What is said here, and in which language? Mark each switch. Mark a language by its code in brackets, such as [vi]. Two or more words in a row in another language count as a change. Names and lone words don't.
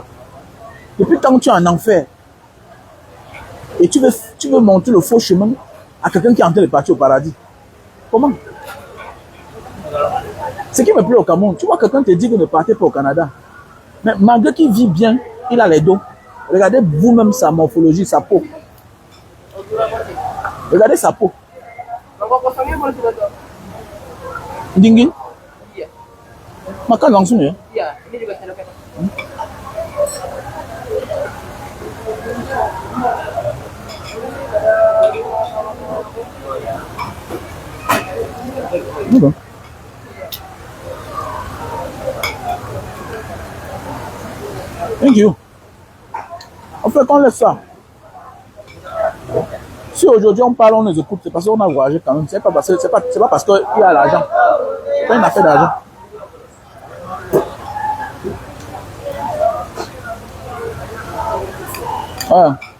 [fr] Depuis tant que tu es en enfer, et tu veux montrer le faux chemin à quelqu'un qui est en train de partir au paradis. Comment? Ce qui me plaît au Cameroun, tu vois quelqu'un te dit que ne partez pas au Canada. Mais malgré qu'il vit bien, il a les dos. Regardez vous-même sa morphologie, sa peau. Regardez sa peau. [id] Dingin? Makan langsung ya? Iya, ini juga sendoknya. [fr] D'accord. [en] Thank you. [fr] En fait, on laisse ça. Si aujourd'hui on parle, on les écoute, c'est parce qu'on a voyagé quand même. C'est pas parce qu'il y a l'argent. C'est pas une affaire d'argent. Ouais.